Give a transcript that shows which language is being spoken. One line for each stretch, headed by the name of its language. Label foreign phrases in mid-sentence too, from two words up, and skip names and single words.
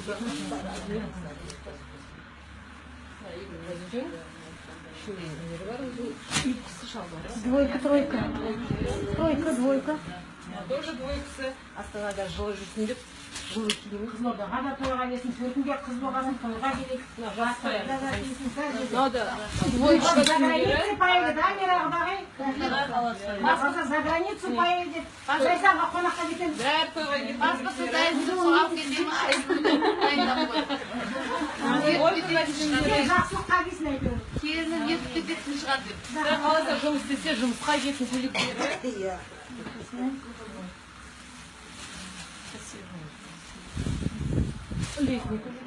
Russian: Двойка, тройка. Тройка, двойка. Тоже двойкасы.
Kazakh: Астанада жылы жүрсін деп жылы киім. Қызылордаға да тойға келсін, төркінге қыз болғасын тойға келейік. Жас Тойға да келсін, сәл
Russian: Надо двоечка за границу
Kazakh: киімдері.
Russian: поедет, да, Мерағдағы? Басқасы за границу поедет.
Kazakh: Жайсанға қонаққа кетеміз. Бәрі тойға кетеді. Басқасы дайындық алып кетемін, дайындап қойдым. Жақсылыққа келсін әйтеуір. Келінім ертіп кететін шығар деп. Бірақ қаласа жұмыс істесе, жұмысқа кетсін көйлектері. Иә. Летник.